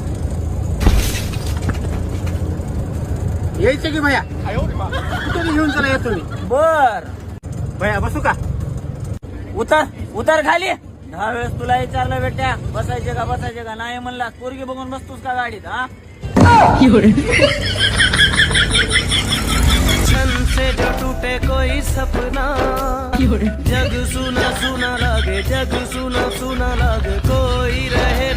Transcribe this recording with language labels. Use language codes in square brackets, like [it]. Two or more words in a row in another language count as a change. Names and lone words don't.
[mr] यायचं की भैया? कुठे बी घेऊन चला, येतो मी. बर भैया बसू का? उतर उतर खाली. 10 वेळेस तुला विचारलं बेट्या बसायचे का नाही म्हणला. पोरगी बघून बसतोस का गाडीत? हा [hi] छन से जो टूटे कोई सपना, जग सुना सुना लागे, जग सुना सुना लागे, कोई रहे